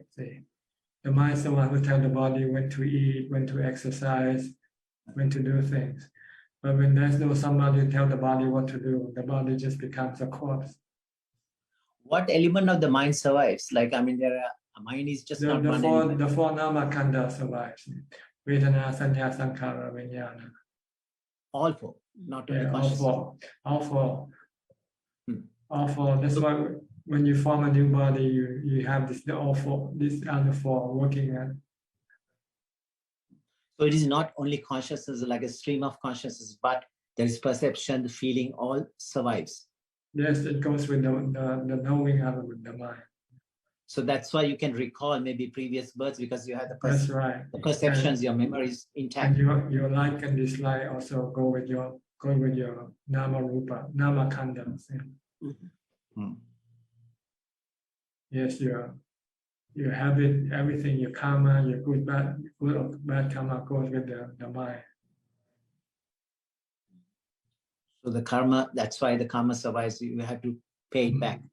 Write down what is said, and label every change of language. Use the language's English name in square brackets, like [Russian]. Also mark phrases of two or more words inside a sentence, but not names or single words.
[English] See, the mind is the one who tells the body when to eat, when to exercise, when to do things. But when there's no somebody to tell the body what to do, the body just becomes a corpse. What element of the mind survives? Like, I mean, a mind is just not one element. The four [Pali] nama khandha [English] survives. [Pali] Vedana, sanya, sankhara, vijnana. [English] All four, not only consciousness. All four. All four. That's why when you form a new body, you have these other four working at. So it is not only consciousness, like a stream of consciousness, but there is perception, the feeling, all survives. Yes, it goes with the knowing element, the mind. So that's why you can recall maybe previous births, because you have that's right. The perceptions, your memory is intact. And your like and dislike also go with your [Pali] nama rupa, nama khandha. [English] Yes, your habit, everything, your karma, your good or bad karma goes with the mind. So the karma, that's why the karma survives. You have to pay it back.